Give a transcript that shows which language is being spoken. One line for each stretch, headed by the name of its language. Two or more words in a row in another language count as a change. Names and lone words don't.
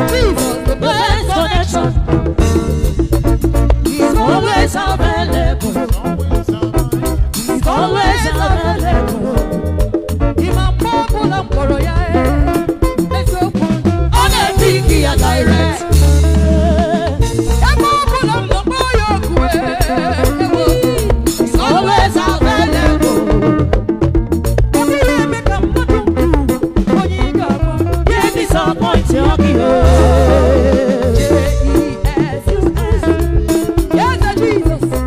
English: Jesus, the best Best connection. connection. He's always available. He's always available. He's a popular warrior, eh. Let's go. On a big gear direct.
Igbo: Ebe ọ bụla m nọ, kpọọ ya oku, eh, ewo.
English: He's always available.
Igbo: Ọ dịghị eme ka mmadụ ukwu, onye ị ga-agwa, ya disappoint ya gị, eh.
English: J E S U S. Yes, Jesus.